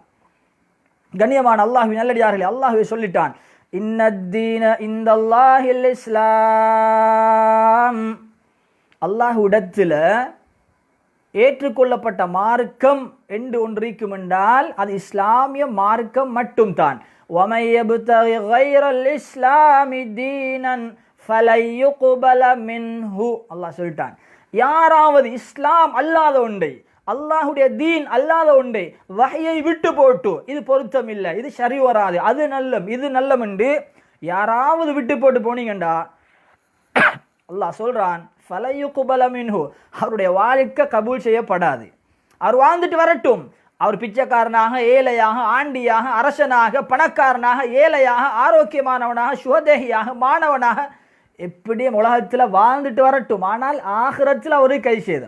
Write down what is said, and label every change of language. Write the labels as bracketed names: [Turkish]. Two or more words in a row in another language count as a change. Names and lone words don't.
[Tamil] கண்ணியமான அல்லாஹ்வின் நல்லடியார்களே, அல்லாஹ்வே சொல்லிட்டான், [Arabic] إن الدين عند الله الإسلام. [Tamil] அல்லாஹ்விடத்தில் ஏற்றுக்கொள்ளப்பட்ட மார்க்கம் என்று ஒன்று இருக்கும் என்றால் அது இஸ்லாமிய மார்க்கம் மட்டும்தான். [Arabic] وَمَن يَبْتَغِ غَيْرَ الْإِسْلَامِ دِينًا فَلَن يُقْبَلَ مِنْهُ. [Tamil] அல்லாஹ் சொல்லிட்டான், யாராவது இஸ்லாம் அல்லாத ஒன்றை, அல்லாஹ்வுடைய தீன் அல்லாத ஒன்றை வஹையை விட்டு போட்டு இது பொருத்தம் இல்லை, இது சரி வராது, அது நல்லம், இது நல்லம் என்று யாராவது விட்டு போட்டு போனீங்கண்டா அல்லாஹ் சொல்றான், [Arabic] فَلَن يُقْبَلَ مِنْهُ, [Tamil] அவருடைய வாழ்க்கை கபூல் செய்யப்படாது. அவர் வாழ்ந்துட்டு வரட்டும், அவர் பிச்சைக்காரனாக, ஏழையாக, ஆண்டியாக, அரசனாக, பணக்காரனாக, ஏழையாக, ஆரோக்கியமானவனாக, சுகதேகியாக, மாணவனாக, எப்படியும் உலகத்தில் வாழ்ந்துட்டு வரட்டும். ஆனால் ஆகிரத்தில் அவருக்கு கை சேதம்.